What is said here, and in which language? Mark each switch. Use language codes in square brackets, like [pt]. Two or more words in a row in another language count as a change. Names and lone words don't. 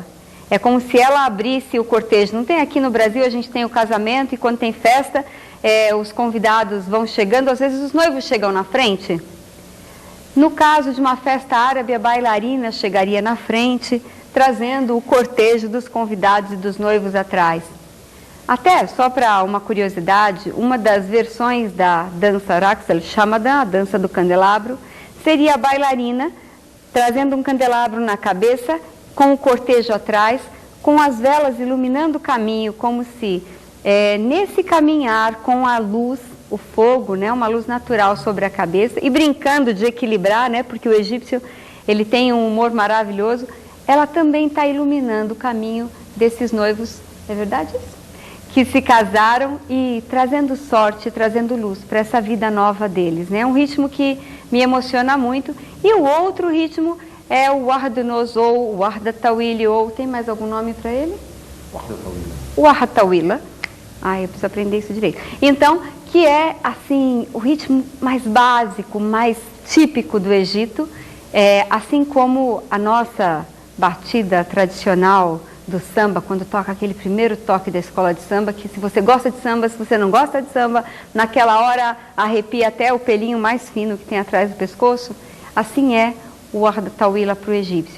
[pt] É como se ela abrisse o cortejo. Não tem aqui no Brasil, a gente tem o casamento e quando tem festa, os convidados vão chegando, às vezes os noivos chegam na frente. No caso de uma festa árabe, a bailarina chegaria na frente, trazendo o cortejo dos convidados e dos noivos atrás. Até, só para uma curiosidade, uma das versões da dança Raqs al-Shamadan, a dança do candelabro, seria a bailarina trazendo um candelabro na cabeça, com o cortejo atrás, com as velas iluminando o caminho, como se nesse caminhar com a luz, o fogo, né, uma luz natural sobre a cabeça, e brincando de equilibrar, né, porque o egípcio ele tem um humor maravilhoso, ela também está iluminando o caminho desses noivos, é verdade isso? Que se casaram e trazendo sorte, trazendo luz para essa vida nova deles, né? É um ritmo que me emociona muito. E o outro ritmo é o Wahd-Noz ou o Wahd-Tawili, ou tem mais algum nome para ele? Wahd-Tawila. Wahd-Tawila. Eu preciso aprender isso direito. Então, que é assim o ritmo mais básico, mais típico do Egito, assim como a nossa batida tradicional do samba, quando toca aquele primeiro toque da escola de samba, que se você gosta de samba, se você não gosta de samba, naquela hora arrepia até o pelinho mais fino que tem atrás do pescoço, assim é o Wahd-Tawila para o egípcio.